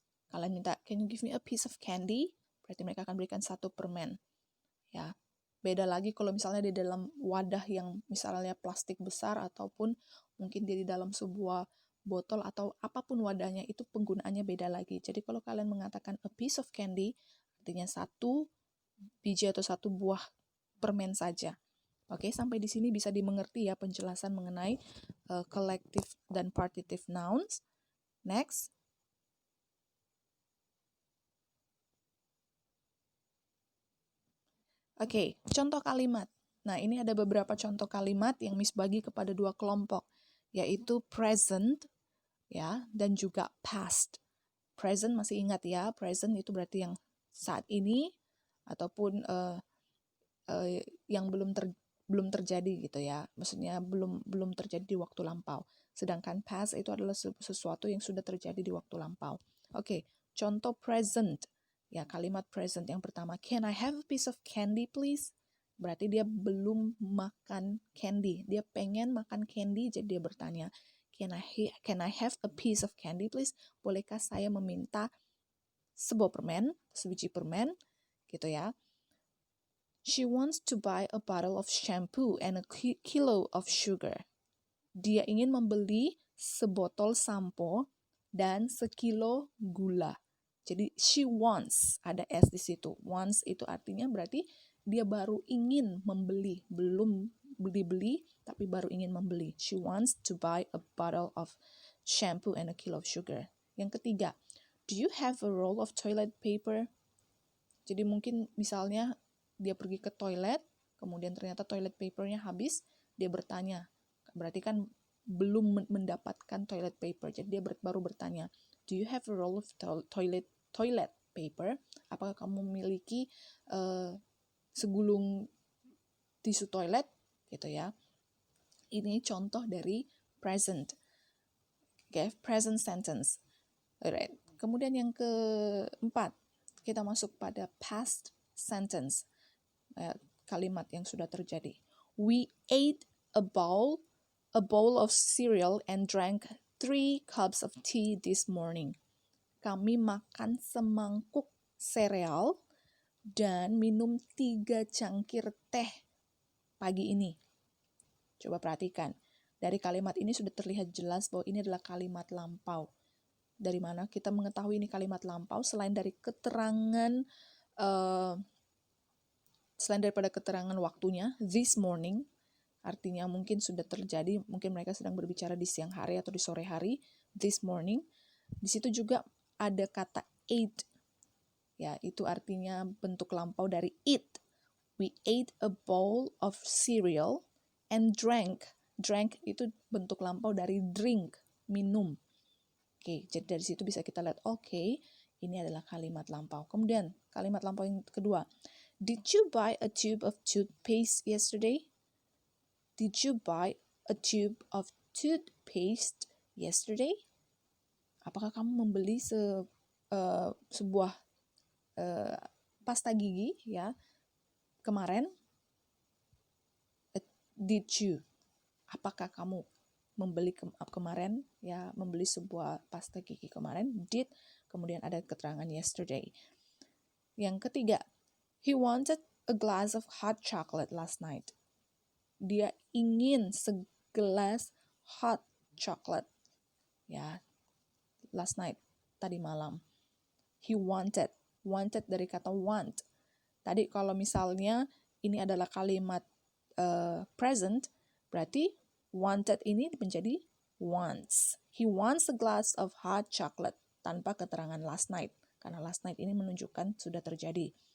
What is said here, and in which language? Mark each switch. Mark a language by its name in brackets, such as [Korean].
[Indonesian] Kalian minta, [English] can you give me a piece of candy? [Indonesian] Berarti mereka akan berikan satu permen. Ya, beda lagi kalau misalnya di dalam wadah yang misalnya plastik besar ataupun mungkin di dalam sebuah botol atau apapun wadahnya, itu penggunaannya beda lagi. Jadi kalau kalian mengatakan [English] a piece of candy, [Indonesian] artinya satu biji atau satu buah permen saja. Oke, sampai di sini bisa dimengerti ya penjelasan mengenai collective dan partitive nouns. Next. Oke, contoh kalimat. Nah, ini ada beberapa contoh kalimat yang Miss bagi kepada dua kelompok, yaitu present ya dan juga past. Present masih ingat ya, present itu berarti yang saat ini ataupun yang belum terjadi gitu ya. Maksudnya belum terjadi di waktu lampau. Sedangkan past itu adalah sesuatu yang sudah terjadi di waktu lampau. Oke, contoh present. Ya, kalimat present yang pertama, [English] can I have a piece of candy please? [Indonesian] Berarti dia belum makan candy. Dia pengen makan candy, jadi dia bertanya, [English] can I have a piece of candy please? [Indonesian] Bolehkah saya meminta sebuah permen, sebiji permen, gitu ya. [English] She wants to buy a bottle of shampoo and a kilo of sugar. [Indonesian] Dia ingin membeli sebotol sampo dan sekilo gula. Jadi [English] she wants, [Indonesian] ada S di situ. Wants itu artinya berarti dia baru ingin membeli, belum beli-beli tapi baru ingin membeli. [English] She wants to buy a bottle of shampoo and a kilo of sugar. [Indonesian] Yang ketiga, [English] do you have a roll of toilet paper? [Indonesian] Jadi mungkin misalnya dia pergi ke toilet, kemudian ternyata toilet papernya habis, dia bertanya. Berarti kan belum mendapatkan toilet paper. Jadi dia baru bertanya, [English] do you have a roll of toilet paper? [Indonesian] Apakah kamu memiliki segulung tisu toilet? Gitu ya. Ini contoh dari [English] present. Okay, present sentence. Alright. [Indonesian] Kemudian yang keempat, kita masuk pada past sentence. Kalimat yang sudah terjadi. [English] We ate a bowl of cereal and drank 3 cups of tea this morning. [Indonesian] Kami makan semangkuk sereal dan minum 3 cangkir teh pagi ini. Coba perhatikan. Dari kalimat ini sudah terlihat jelas bahwa ini adalah kalimat lampau. Dari mana kita mengetahui ini kalimat lampau selain dari keterangan selain daripada keterangan waktunya, [English] this morning, [Indonesian] artinya mungkin sudah terjadi, mungkin mereka sedang berbicara di siang hari atau di sore hari, this morning. Di situ juga ada kata ate, ya itu artinya bentuk lampau dari eat. [English] We ate a bowl of cereal and drank. [Indonesian] Drank itu bentuk lampau dari drink, minum. Oke, jadi dari situ bisa kita lihat, oke, ini adalah kalimat lampau. Kemudian kalimat lampau yang kedua, [English] did you buy a tube of toothpaste yesterday? Did you buy a tube of toothpaste yesterday? [Indonesian] Apakah kamu membeli sebuah pasta gigi ya kemarin? [English] Did you? [Indonesian] Apakah kamu membeli kemarin ya membeli sebuah pasta gigi kemarin? Did, kemudian ada keterangan yesterday. [English] Yang ketiga, he wanted a glass of hot chocolate last night. [Indonesian] Dia ingin segelas hot chocolate ya [English] last night, [Indonesian] tadi malam. [English] He wanted [Indonesian] dari kata [English] want. [Indonesian] Tadi kalau misalnya ini adalah kalimat present, berarti wanted ini menjadi wants. [English] He wants a glass of hot chocolate [Indonesian] tanpa keterangan [English] last night. [Indonesian] Karena last night ini menunjukkan sudah terjadi.